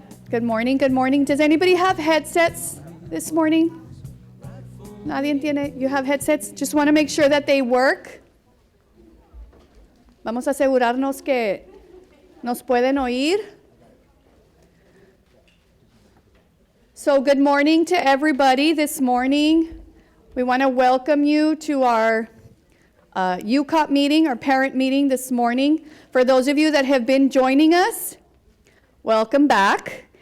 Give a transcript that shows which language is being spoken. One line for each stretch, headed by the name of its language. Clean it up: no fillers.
English: Good morning, good morning. Does anybody have headsets this morning? Nadie tiene? You have headsets? Just want to make sure that they work.
Spanish: Vamos a asegurarnos que nos pueden oír.
English: So good morning to everybody this morning. We want to welcome you to our U.C.O.P meeting, our parent meeting this morning. For those of you that have been joining us, welcome back.